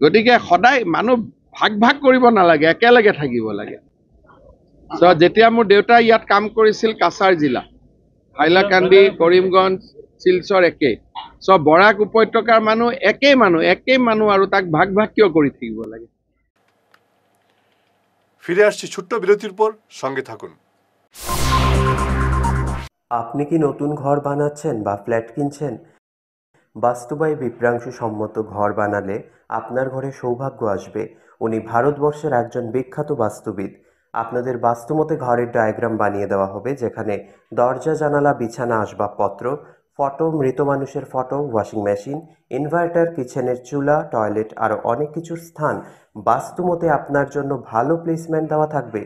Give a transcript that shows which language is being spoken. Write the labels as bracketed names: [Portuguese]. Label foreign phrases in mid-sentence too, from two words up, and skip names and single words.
[Assamese] গতিকে সদায় মানুহ ভাগ ভাগ কৰিব নালাগে, একেলগে থাকিব লাগে। চ' যেতিয়া মোৰ দেউতা ইয়াত কাম কৰিছিল কাছাৰ জিলা, হাইলাকান্দি, কৰিমগঞ্জ, শিলচৰ একেই। চ' বৰাক উপত্যকাৰ মানুহ একেই মানুহ আৰু তাক ভাগ ভাগ কিয় কৰি থাকিব লাগে? [Bangla] ফিরে আসছি ছোট্ট বিরতির পর, সঙ্গে থাকুন। আপনি কি নতুন ঘর বানাচ্ছেন বা ফ্ল্যাট কিনছেন? বাস্তবায়ী বিপ্রাংশু সম্মত ঘর বানালে আপনার ঘরে সৌভাগ্য আসবে। উনি ভারতবর্ষের একজন বিখ্যাত বাস্তুবিদ। আপনাদের বাস্তুমতে ঘরের ডায়াগ্রাম বানিয়ে দেওয়া হবে, যেখানে দরজা, জানালা, বিছানা, আসবাবপত্র, ফটো, মৃত মানুষের ফটো, [English] washing machine, [Bangla] ইনভার্টার, কিচেনের চুলা, টয়লেট আরও অনেক কিছুর স্থান বাস্তুমতে আপনার জন্য ভালো প্লেসমেন্ট দেওয়া থাকবে।